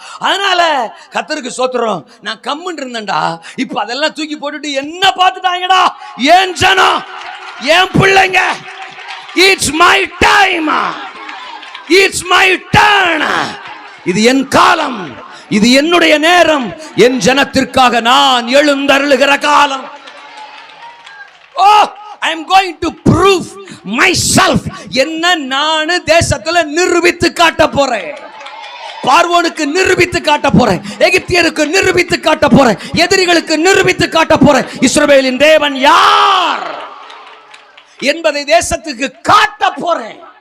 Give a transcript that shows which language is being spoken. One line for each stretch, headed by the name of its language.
Tamil: அதனால கர்த்தருக்கு ஸ்தோத்திரம், நான் கம்முன்னு இருந்தேன்டா, இப்ப அதெல்லாம் தூக்கி போட்டுட்டு என்ன பார்த்துட்டாங்கடா, ஏன் ஜனம், ஏன் பிள்ளைங்க.
English: it's my time, it's my turn,
Tamil: இது என் காலம், இது என்னுடைய நேரம், என் ஜனத்திற்காக நான் எழுந்தருளுகிற காலம்.
English: Oh, I am going to prove myself.
Tamil: என்ன நான் தேசத்துல நிரூபித்து காட்ட போறேன். பார்வோனுக்கு நிரூபித்து காட்ட போறேன், எகிப்தியருக்கு நிரூபித்து காட்ட போறேன், எதிரிகளுக்கு நிரூபித்து காட்ட போறேன். இஸ்ரவேலின் தேவன் யார் என்பதை தேசத்துக்கு காட்ட போறேன்.